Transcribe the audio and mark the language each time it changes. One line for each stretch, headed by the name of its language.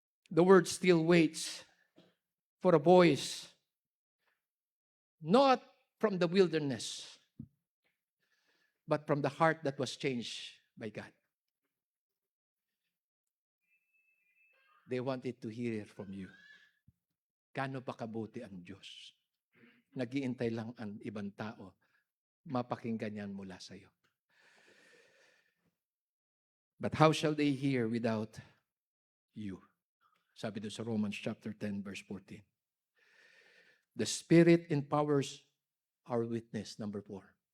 English: The word still waits for a voice, not from the wilderness, but from the heart that was changed by God. They wanted to hear from you.
Filipino: Gaano ba kabuti ang Diyos? Nag-iintay lang ang ibang tao. Mapakinggan yan mula sa iyo.
English: But how shall they hear without you?
Filipino: Sabi doon sa
English: Romans chapter 10, verse 14. The Spirit empowers our witness, number 4.